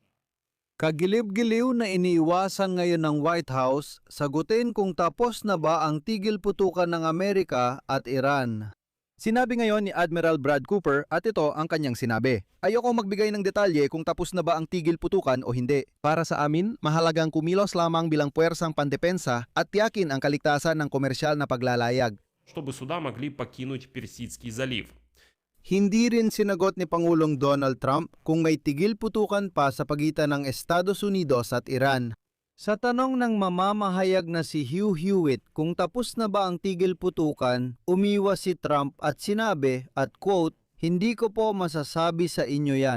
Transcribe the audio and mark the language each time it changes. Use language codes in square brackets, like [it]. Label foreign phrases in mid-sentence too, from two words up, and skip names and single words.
[tl] Kagilib-giliw na iniiwasan ngayon ng White House, sagutin kung tapos na ba ang tigil putukan ng Amerika at Iran. Sinabi ngayon ni Admiral Brad Cooper at ito ang kanyang sinabi. Ayoko magbigay ng detalye kung tapos na ba ang tigil putukan o hindi. Para sa amin, mahalagang kumilos lamang bilang puwersang pandepensa at tiyakin ang kaligtasan ng komersyal na paglalayag. [ru] Чтобы суда могли покинуть Персидский залив. [tl] Hindi rin sinagot ni Pangulong Donald Trump kung may tigil putukan pa sa pagitan ng Estados Unidos at Iran. Sa tanong ng mamamahayag na si Hugh Hewitt kung tapos na ba ang tigil putukan, umiwas si Trump at sinabi, at quote, "Hindi ko po masasabi sa inyo yan."